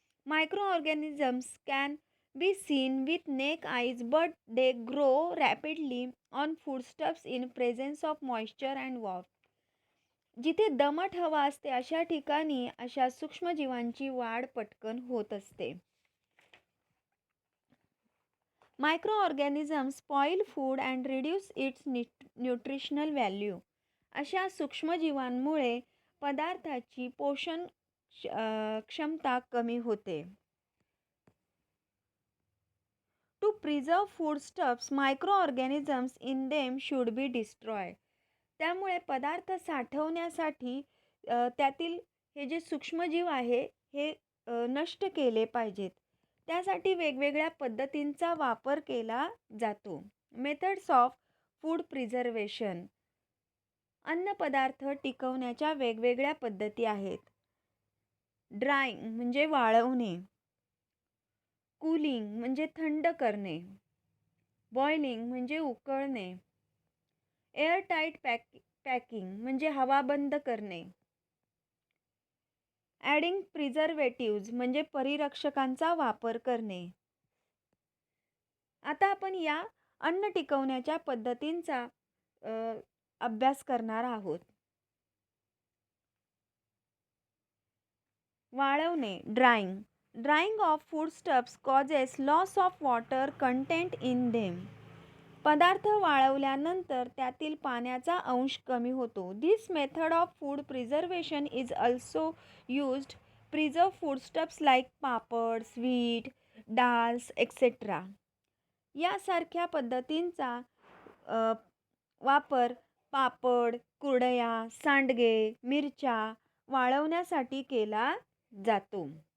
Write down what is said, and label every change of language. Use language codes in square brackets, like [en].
[en] Microorganisms can be seen with naked eyes but they grow rapidly on foodstuffs in presence of moisture and warm. [mr] जिथे दमट हवा असते अशा ठिकाणी अशा सूक्ष्मजीवांची वाढ पटकन होत असते. [en] Microorganisms spoil food and reduce its nutritional value. [mr] अशा सूक्ष्मजीवांमुळे पदार्थाची पोषण क्षमता कमी होते. [en] To preserve foodstuffs, microorganisms in them should be destroyed. [mr] त्यामुळे पदार्थ साठवण्यासाठी त्यातील हे जे सूक्ष्मजीव आहे हे नष्ट केले पाहिजेत. त्यासाठी वेगवेगळ्या पद्धतींचा वापर केला जातो. [en] Methods of food preservation. [mr] अन्नपदार्थ टिकवण्याच्या वेगवेगळ्या पद्धती आहेत. ड्रायिंग म्हणजे वाळवणे. कूलिंग म्हणजे थंड करणे. बॉइलिंग म्हणजे उकळणे. एअरटाईट पॅकिंग म्हणजे हवा बंद करणे. ॲडिंग प्रिझर्वेटिव्ज म्हणजे परिरक्षकांचा वापर करणे. आता आपण या अन्न टिकवण्याच्या पद्धतींचा अभ्यास करणार आहोत. वाळवणे. Drying. [en] Drying of foodstuffs causes loss of water content in them. [mr] पदार्थ वाळवल्यानंतर त्यातील पाण्याचा अंश कमी होतो. [en] This method of food preservation is also used preserve foodstuffs like papad, sweet, dals etcetera. [mr] यासारख्या पद्धतींचा वापर पापड, कुरडया, सांडगे, मिरच्या वाळवण्यासाठी केला जातो.